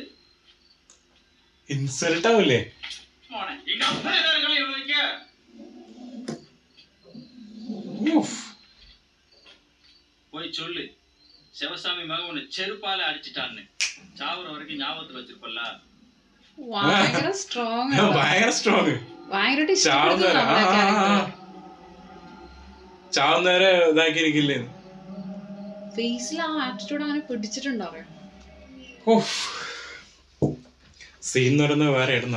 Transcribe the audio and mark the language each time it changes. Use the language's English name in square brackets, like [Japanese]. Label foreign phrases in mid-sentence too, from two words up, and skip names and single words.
[Tamil] இன்சல்ட் ஆகலே போனே எங்க அப்பா எல்லாரும் இவ்வளவு வைக்க போய் சொல்லு, சிவசாமி மகன் உன்னை செருப்பால அடிச்சிட்டான்னு. சாவுற வரைக்கும் ஞாபகத்துல வச்சிருப்பல்ல. [Malayalam] ഭയങ്കര സ്ട്രോങ് ചാവുന്നവരെ ഇതാക്കിയിരിക്കില്ലേ ഫേസിൽ ആ ആറ്റിറ്റ്യൂഡ് അങ്ങനെ പിടിച്ചിട്ടുണ്ടാവും. സീൻ എന്ന് പറയുന്നത് വേറെ ആയിരുന്നു.